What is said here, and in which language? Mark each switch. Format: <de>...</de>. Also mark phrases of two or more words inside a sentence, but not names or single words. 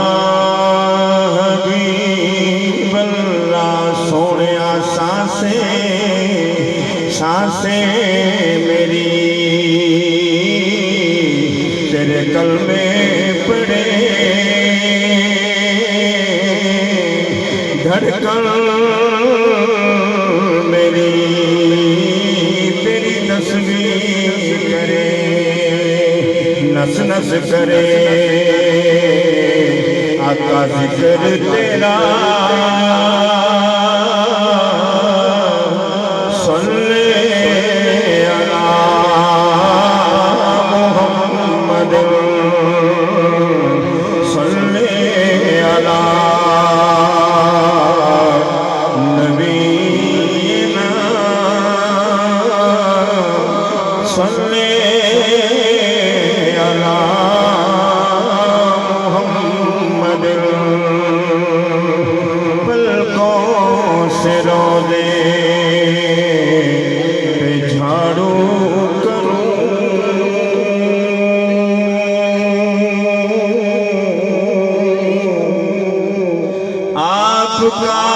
<ar>حبيب الله</ar> <ur>سونیا سانسیں میری تیرے کلمے پڑھے دھڑکن میری تیری تصویر کرے. نس نس کرے آقا ذکر تیرا</ur> <ar>صل على محمد صل على نبينا صل على محمد.</ar> <ur>پلکوں سے روضے پہ جھاڑو کروں آپکا</ur>